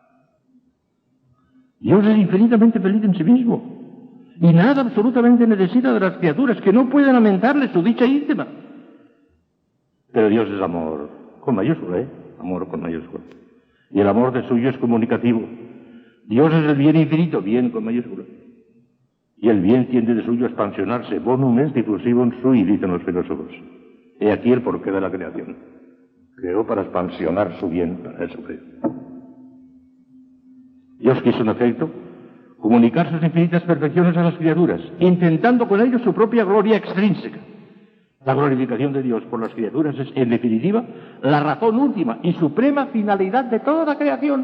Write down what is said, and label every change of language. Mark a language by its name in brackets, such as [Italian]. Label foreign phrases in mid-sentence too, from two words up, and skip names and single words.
[Spanish] Dios es infinitamente feliz en sí mismo, y nada absolutamente necesita de las criaturas, que no pueden aumentarle su dicha íntima. Pero Dios es amor, con mayúscula, amor con mayúscula. Y el amor de suyo es comunicativo. Dios es el bien infinito, bien con mayúscula. Y el bien tiende de suyo a expansionarse, [Latin] bonum est diffusivum sui, [Spanish] dicen los filósofos. He aquí el porqué de la creación. Creó para expansionar su bien, para eso creó. Dios quiso, en efecto, comunicar sus infinitas perfecciones a las criaturas, intentando con ello su propia gloria extrínseca. La glorificación de Dios por las criaturas es, en definitiva, la razón última y suprema finalidad de toda la creación.